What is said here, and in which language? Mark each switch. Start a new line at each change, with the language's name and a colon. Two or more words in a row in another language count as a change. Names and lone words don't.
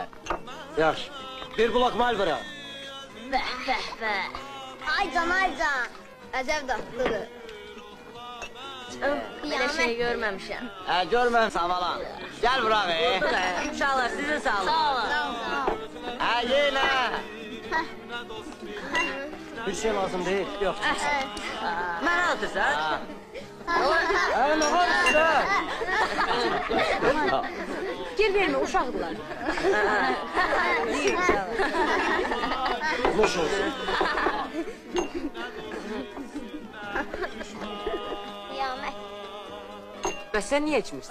Azerbaijani: Yaxşı. Bir blok Malbora. Bəh, bəh, bəh. Aycan, aycan. Əcəb dadlıdır. Belə şey görməmişəm.
Turkish: Ha, görmem savalan. Gel buraya.
Azerbaijani: Uşaqlar sizin sağ olun. Sağ olun.
Turkish: Ha, yine. Bir şey lazım değil. Yok.
Azerbaijani: Mənə otursan. Ha.
Turkish: Ha, ne var
Azerbaijani: Fikir vermə, uşaqdılar. Nuş olsun. Qiyamət. Bəs sən niyə içmirsən?